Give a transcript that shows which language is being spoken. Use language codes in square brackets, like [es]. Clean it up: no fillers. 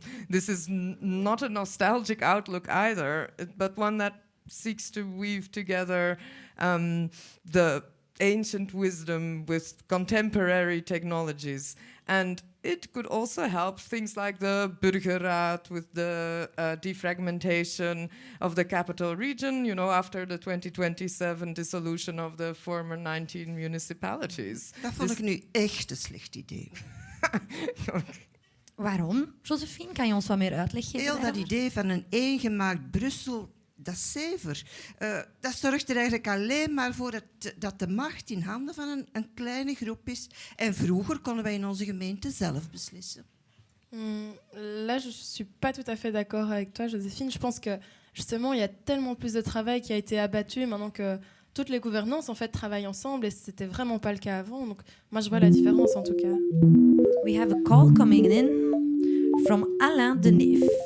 [en] This is not a nostalgic outlook either, but one that seeks to weave together the ancient wisdom with contemporary technologies. And it could also help things like the Burgerraad with the defragmentation of the capital region, you know, after the 2027 dissolution of the former 19 municipalities. [nl] Dat vond ik nu echt een slecht idee. Waarom? Josephine, kan je ons wat meer uitleg geven? Heel dat idee van een eengemaakt Brussel, dat is zever. Dat zorgt er eigenlijk alleen maar voor dat de macht in handen van een kleine groep is. En vroeger konden wij in onze gemeente zelf beslissen. [fr] Là, je ne suis pas tout à fait d'accord avec toi, Joséphine. Je pense que, justement, il y a tellement plus de travail qui a été abattu maintenant que toutes les gouvernances, en fait, travaillent ensemble. Et ce n'était vraiment pas le cas avant. Donc, moi, je vois la différence, en tout cas. [en] We have a call coming in from Alain Deneef.